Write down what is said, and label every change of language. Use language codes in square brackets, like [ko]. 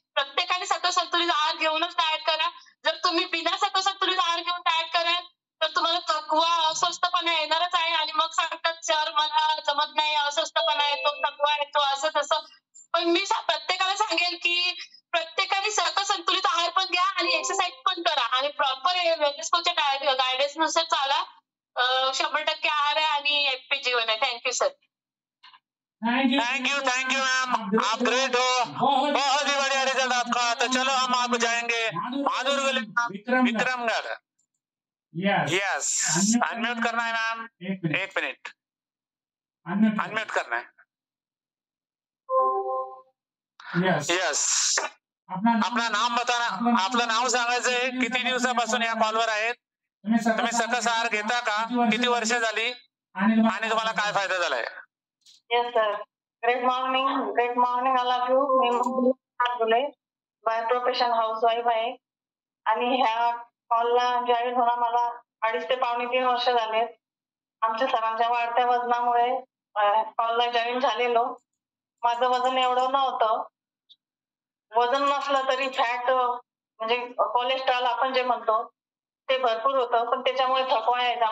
[mr] प्रत्येकाने सकस संतुलित आहार घेऊनच डाएट करा. जर तुम्ही बिना सकस संतुलित आहार घेऊन डाएट कराल तर तुम्हाला थकवा, अस्वस्थपणा येणारच आहे आणि मग सांगतात सर मला जमत नाही, अस्वस्थपणा येतो, थकवा येतो, असं तसं. पण मी प्रत्येकाला सांगेल की प्रत्येकाने सकस संतुलित आहार पण घ्या आणि एक्सरसाइज पण करा आणि प्रॉपर वेलनेस कोचच्या गायडन्सनुसार चाला. 100% आहार आहे आणि एफपी जीवन आहे. [en] Thank you sir. [hi] Thank you ma'am, आप ग्रेट हो, बहुत ही बढ़िया रिजल्ट आपका। तो चलो हम आप जाएंगे माधुर विक्रमगढ़। यस, अनम्यूट करना है मैम, 1 मिनट अनम्यूट करना है। [mr] यस, आपलं [hi] नाम बताना, [mr] आपलं नाव सांगायचं आहे, किती दिवसापासून या कॉलवर आहेत, तुम्ही सकस आहार घेता का, किती वर्ष झाली आणि तुम्हाला काय फायदा झालाय? [en] Yes, sir. Great morning all of you. [mr] मी बोलले [en] by profession housewife [mr] आहे आणि ह्या कॉलला जॉईन होऊन मला 2.5 ते पावणे 3 वर्ष झाले. आमच्या सरांच्या वाढत्या वजनामुळे कॉलला जॉईन झालेलो. माझं वजन एवढं नव्हतं. वजन नसलं तरी फॅट म्हणजे कोलेस्ट्रॉल आपण जे म्हणतो ते भरपूर होतं, पण त्याच्यामुळे थकवा यायचा.